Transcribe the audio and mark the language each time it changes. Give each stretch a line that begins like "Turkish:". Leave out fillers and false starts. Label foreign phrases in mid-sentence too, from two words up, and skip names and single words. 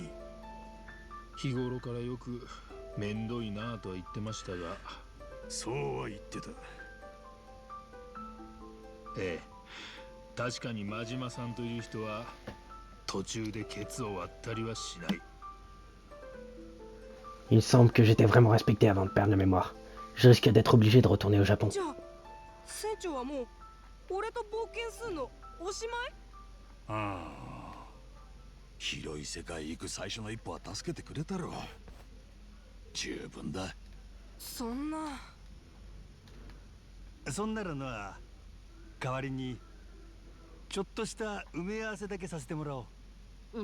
Japanese: 日頃からよくめんどいなぁとは言ってましたが。そうは言ってた。ええ、確かに真島さんという人は途中でケツを割ったりはしない。
French: Il semble que j'étais vraiment respecté avant de perdre la mémoire. Je risque d'être obligé de retourner au Japon.
Japanese: じゃあ船長はもう俺と冒険すんのおしまい？広い世界行く最初の一歩は助けてくれたろ。十分だ。そんな。そんならな、代わりにちょっとした埋め合わせだけさせてもらおう。